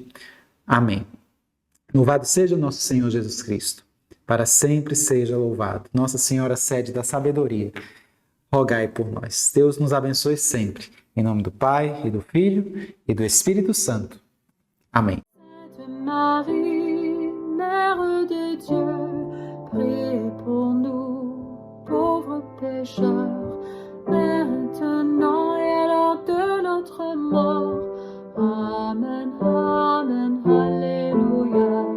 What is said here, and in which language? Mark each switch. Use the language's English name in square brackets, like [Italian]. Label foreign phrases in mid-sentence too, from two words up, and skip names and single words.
[Portuguese] Amém. Louvado seja o nosso Senhor Jesus Cristo. Para sempre seja louvado. Nossa Senhora, sede da sabedoria, rogai por nós. Deus nos abençoe sempre. Em nome do Pai, e do Filho, e do Espírito Santo. Amém. [French] Marie, Mère de Dieu, priez pour nous, pauvres pécheurs, maintenant et à l'heure de notre mort. Amen, Amen, Alléluia.